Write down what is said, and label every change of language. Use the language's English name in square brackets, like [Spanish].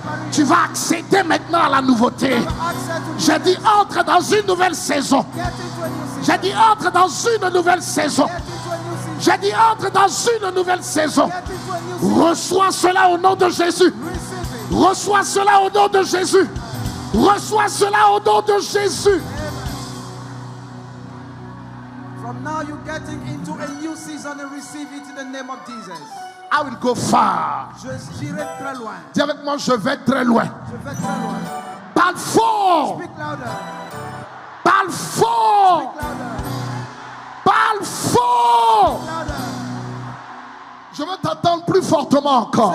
[French] Tu vas accéder maintenant à la nouveauté. J'ai dit entre dans une nouvelle saison. J'ai dit entre dans une nouvelle saison. J'ai dit entre dans une nouvelle saison. Reçois cela au nom de Jésus. Reçois cela au nom de Jésus. Reçois cela au nom de Jésus. [English] From now you're getting into a new season and receive it in the name of Jesus. I will go far. [French] J'irai très loin. Dis avec moi, je vais très loin. Je vais très loin. Parle fort. [English] Speak louder. [French] Parle fort. [English] Speak louder. [French] Parle fort. [English] Speak louder. [French] Je veux t'entendre plus fortement encore.